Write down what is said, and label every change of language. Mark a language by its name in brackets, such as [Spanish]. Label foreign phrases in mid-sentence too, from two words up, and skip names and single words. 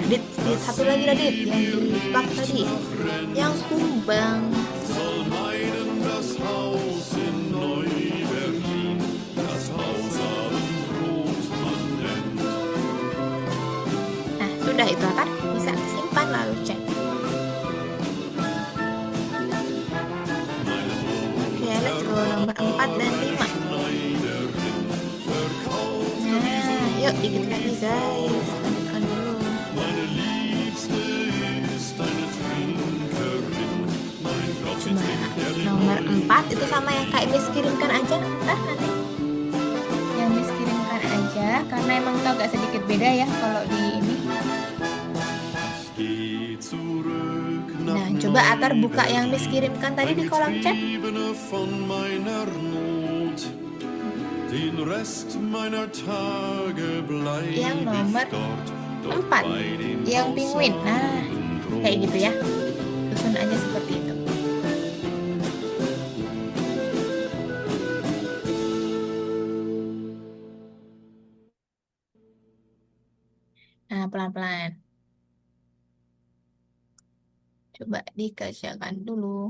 [Indonesian] Radit, satu lagi Radit, yang di bak tadi, yang kumbang. [German] soll meinen das Haus in Neu-Berlin, das Haus Abendrot man nennt. [Indonesian] Nah, sudah itu Atar, bisa simpan lalu cek. Oke, [English] let's go [Indonesian] nomor 4 dan 5. Nah, yuk dikit lagi guys, lanjutkan dulu. [German] Meine Liebste ist eine Trinkerin, mein Gott, sie [Indonesian] Coba [German] trinkt ehrlich [Indonesian] nomor 4 itu sama yang Kak Miss kirimkan aja, ntar nanti yang Miss kirimkan aja, karena emang itu agak sedikit beda ya kalau di ini. [German] Geh zurück [Indonesian] Nah, [German] nach [Indonesian] coba Atar buka yang Miss kirimkan tadi di kolom chat. [German] Getriebene von meiner Not. Den Rest meiner Tage bleib [Indonesian] Yang nomor [German] ich dort, dort [Indonesian] 4, [German] bei dem [Indonesian] yang [German] Haus [Indonesian] penguin. Nah, [German] Abendrot. [Indonesian] kayak gitu ya. Susun aja seperti itu. Nah, pelan-pelan. Coba dikerjakan dulu.